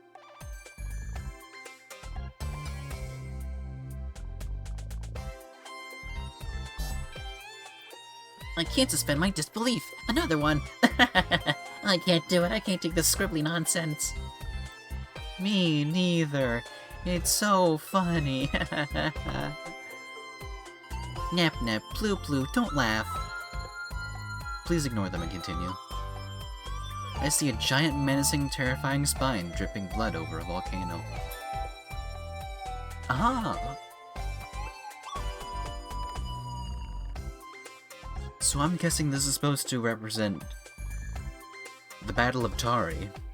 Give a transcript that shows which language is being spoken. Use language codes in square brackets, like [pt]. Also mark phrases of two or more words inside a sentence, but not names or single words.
[en] I can't suspend my disbelief. Another one. I can't do it. I can't take this scribbly nonsense. Me neither. It's so funny. Nap nap, ploo ploo, don't laugh. Please ignore them and continue. I see a giant, menacing, terrifying spine dripping blood over a volcano. Ah! So I'm guessing this is supposed to represent the Battle of Tari.